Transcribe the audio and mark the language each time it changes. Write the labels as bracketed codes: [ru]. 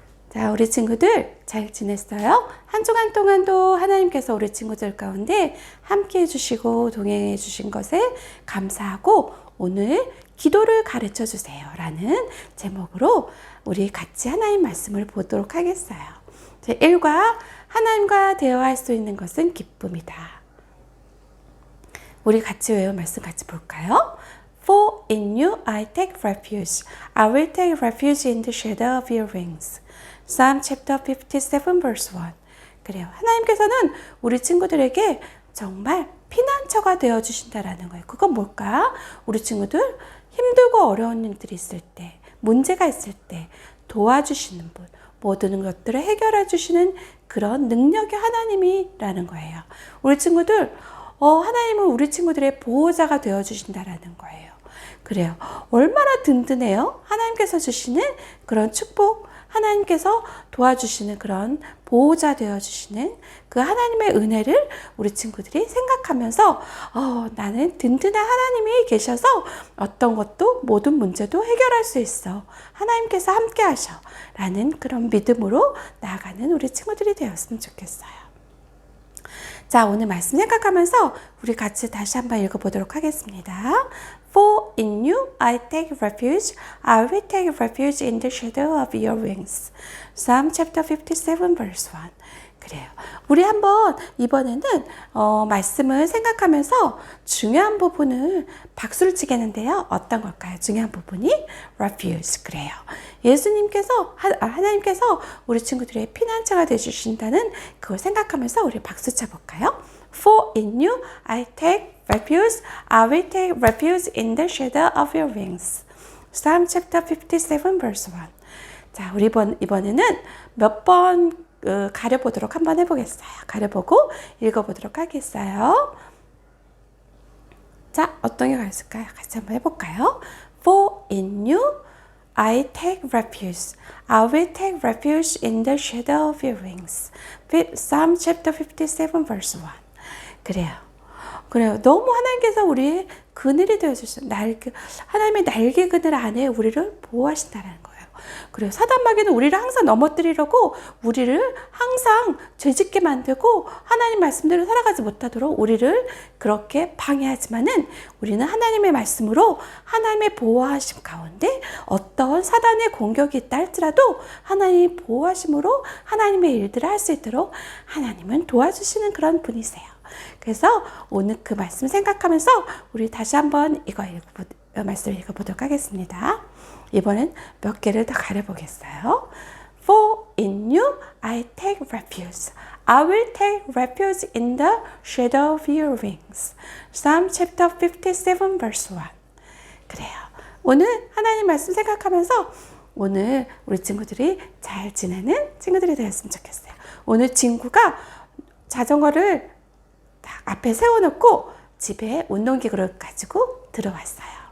[ko] 자, 우리 친구들 잘 지냈어요? 한 주간 동안도 하나님께서 우리 친구들 가운데 함께 해주시고 동행해 주신 것에 감사하고 오늘 기도를 가르쳐 주세요 라는 제목으로 우리 같이 하나님 말씀을 보도록 하겠어요. 제1과 하나님과 대화할 수 있는 것은 기쁨이다. 우리 같이 외운 말씀 같이 볼까요? [en] For in you I take refuge. I will take refuge in the shadow of your wings. Psalm chapter 57 verse 1. [ko] 그래요. 하나님께서는 우리 친구들에게 정말 피난처가 되어 주신다라는 거예요. 그건 뭘까? 우리 친구들 힘들고 어려운 일들이 있을 때, 문제가 있을 때 도와주시는 분, 모든 것들을 해결해 주시는 그런 능력의 하나님이라는 거예요. 우리 친구들 하나님은 우리 친구들의 보호자가 되어 주신다라는 거예요. 그래요. 얼마나 든든해요? 하나님께서 주시는 그런 축복, 하나님께서 도와주시는 그런 보호자 되어주시는 그 하나님의 은혜를 우리 친구들이 생각하면서 나는 든든한 하나님이 계셔서 어떤 것도 모든 문제도 해결할 수 있어. 하나님께서 함께 하셔. 라는 그런 믿음으로 나아가는 우리 친구들이 되었으면 좋겠어요. 자, 오늘 말씀 생각하면서 우리 같이 다시 한번 읽어보도록 하겠습니다. [en] For in you I take refuge, I will take refuge in the shadow of your wings. Psalm chapter 57 verse 1. [ko] 그래요. 우리 한번 이번에는 말씀을 생각하면서 중요한 부분을 박수를 치겠는데요. 어떤 걸까요? 중요한 부분이 refuge. 그래요. 예수님께서 하나님께서 우리 친구들의 피난처가 되어주신다는 그걸 생각하면서 우리 박수 쳐볼까요? [en] For in you I take refuge, I will take refuge in the shadow of your wings. Psalm chapter 57 verse 1. [ko] 자, 우리 이번에는 몇 번 가려보도록 한번 해보겠어요. 가려보고 읽어보도록 하겠어요. 자, 어떤 게 있을까요? 같이 한번 해볼까요? [en] For in you I take refuge. I will take refuge in the shadow of your wings. Psalm chapter 57 verse 1. [ko] 그래요. 너무 하나님께서 우리의 그늘이 되어주셔서 하나님의 날개 그늘 안에 우리를 보호하신다는 거예요. 그래요. 사단 마귀는 우리를 항상 넘어뜨리려고 우리를 항상 죄짓게 만들고 하나님 말씀대로 살아가지 못하도록 우리를 그렇게 방해하지만은 우리는 하나님의 말씀으로 하나님의 보호하심 가운데 어떤 사단의 공격이 있다 할지라도 하나님의 보호하심으로 하나님의 일들을 할 수 있도록 하나님은 도와주시는 그런 분이세요. 그래서 오늘 그 말씀 생각하면서 우리 다시 한번 말씀을 읽어보도록 하겠습니다. 이번엔 몇 개를 더 가려보겠어요. [en] For in you I take refuge. I will take refuge in the shadow of your wings. Psalm chapter 57 verse 1. [ko] 그래요. 오늘 하나님 말씀 생각하면서 오늘 우리 친구들이 잘 지내는 친구들이 되었으면 좋겠어요. 오늘 친구가 자전거를 딱 앞에 세워놓고 집에 운동기구를 가지고 들어왔어요.